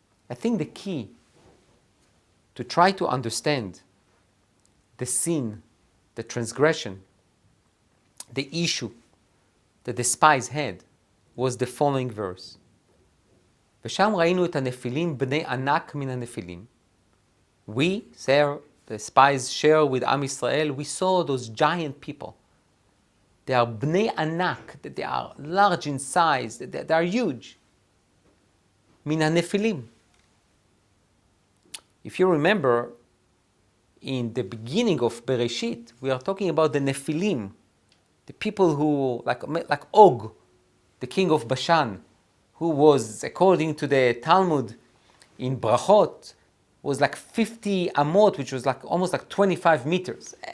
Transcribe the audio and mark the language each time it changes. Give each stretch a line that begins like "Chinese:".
English: I think the key to try to understand the sin, the transgression, the issue that the spies had was the following verse.
Hebrew: ושם ראינו את הנפילים בני ענק מן הנפילים.
English: We, the spies share with Am Yisrael, we saw those giant people. They are bnei anak, that they are large in size, that they are huge. Min hanefilim. If you remember, in the beginning of Bereshit, we are talking about the Nephilim, the people who, like Og, the king of Bashan, who was, according to the Talmud, in Brachot, was like 50 amot, which was like almost like 25 meters.